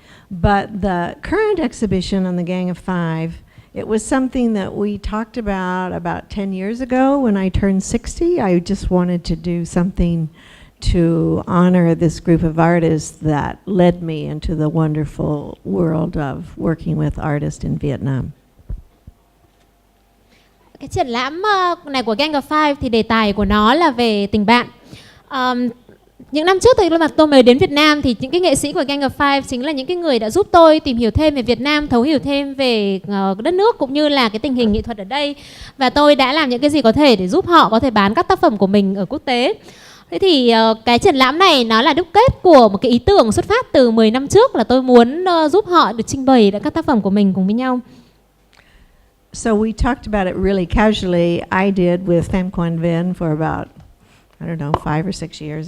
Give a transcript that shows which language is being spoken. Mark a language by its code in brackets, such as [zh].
[en] But the current exhibition on the Gang of Five, it was something that we talked about 10 years ago when I turned 60. I just wanted to do something to honor this group of artists that led me into the wonderful world of working with artists in Vietnam. [vi] Cái triển lãm này của Gang of Five thì đề tài của nó là về tình bạn. Những năm trước thì lúc mà tôi mới đến Việt Nam thì những cái nghệ sĩ của Gang of Five chính là những cái người đã giúp tôi tìm hiểu thêm về Việt Nam, thấu hiểu thêm về đất nước cũng như là cái tình hình nghệ thuật ở đây. Và tôi đã làm những cái gì có thể để giúp họ có thể bán các tác phẩm của mình ở quốc tế. Thế thì cái triển lãm này nó là đúc kết của một cái ý tưởng xuất phát từ 10 năm trước là tôi muốn giúp họ được trưng bày các tác phẩm của mình cùng với nhau. [en] So we talked about it really casually. I did with Pham Quan Vinh for about, 5 or 6 years.